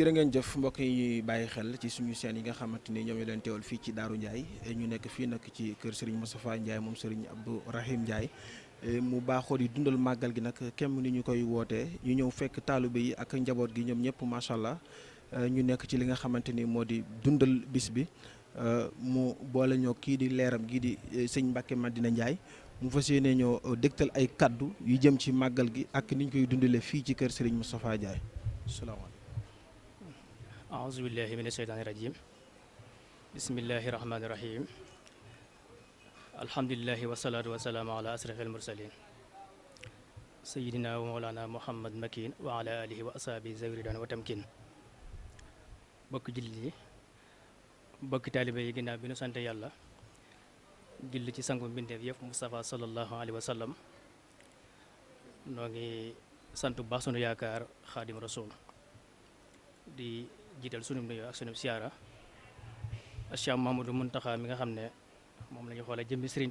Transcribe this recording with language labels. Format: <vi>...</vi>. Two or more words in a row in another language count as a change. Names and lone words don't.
<wo>ngeen jëf mbokk yi bàyyi xel ci suñu seen yi nga xamante ni ñoom ñu leen teewal fii ci Daaru Ndiaye ñu nekk fii nag ci kër Serigne Moustapha Ndiaye moom Serigne Abdou Rahim Ndiaye mu baaxoo di dundal màggal gi nag kem ni ñu koy wootee ñu ñëw fekk taalibe yi ak njaboot gi ñoom ñëpp</wo> <ar>ما شاء الله</ar> <wo>ñu nekk ci li nga xamante ni moo di dundal bis bi mu boole ñoo kii di leeram gii di sëñ Mbacke Madina Ndiaye mu fas yéene ñoo dégtal ay kaddu yu jëm ci màggal gi ak ni ñu koy dundalee fii ci kër Serigne Moustapha Ndiaye salaamaaleykum.</wo> <ar>أعوذ بالله من الشيطان الرجيم بسم الله الرحمن الرحيم الحمد لله والصلاة والسلام على أشرف المرسلين سيدنا ومولانا محمد مكين وعلى آله وأصحابه ذوي الرضوان والتمكين</ar> <wo>bokk jullit yi bokk taalibe yi ginnaaw bi nu sant yàlla julli ci sangu mbindeef yëpp Moustapha</wo> <ar>صلى الله عليه وسلم</ar> <wo>noo ngi sant bu baax sunu yaakaar Xaadim Rasul di jiital sunu nuyoo ak sunu siyaara Cheikh Mahamadou Muntaxa mi nga xam ne moom la ñu xoolee jëmmi Serigne</wo>